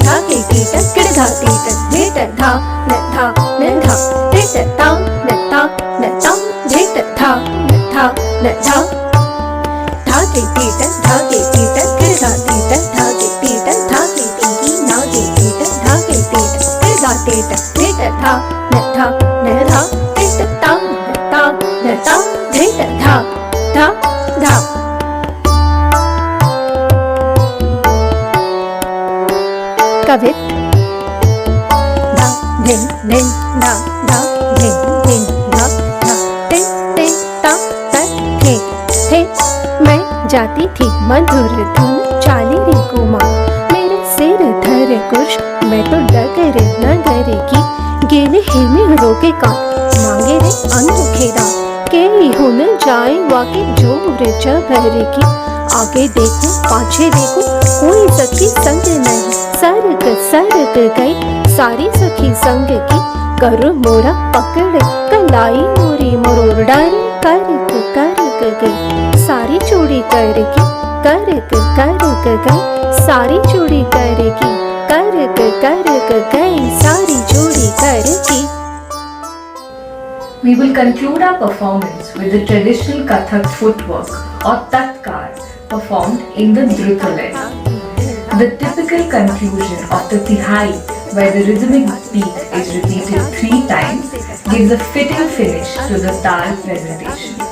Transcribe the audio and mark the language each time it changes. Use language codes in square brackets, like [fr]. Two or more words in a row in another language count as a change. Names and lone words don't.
[bra] धा के टीट किड़ धा टीट झिट धा न धा टिट ता न ता झिट धा न धा धा के टीट धा के टीट किड़ धा टीट धा के टीट धा के ढीकी ना के टीट धा के टीट किड़ धा टीट झिट धा न धा टिट ता न ता झिट धा धा। कवित धा धिन धिन धा धा धिन धिन धा धा टिन टिन ता थे थे। मैं जाती थी मधुर धुन चाली रे कुमार, मेरे सिर धर कुश मैं तो डगर नगर की, गेले हेमे रोके का मांगे रे अनोखे दान, के हो न जाए वाके जोर जबर की। आगे देखो पाछे देखो कोई सखी संग नहीं, सरक गई सारी सखी संग की। कर मोरा पकड़ कलाई मोरी मरोड़ डारी, करक गई सारी चूड़ी करके, करक गई सारी चूड़ी करके, करक गई सारी चूड़ी करके। [en] We will conclude our performance with the traditional Kathak footwork or Tatkar performed in the Drutalay. The typical conclusion of the Tihai, where the rhythmic beat is repeated 3 times, gives a fitting finish to the Tal presentation.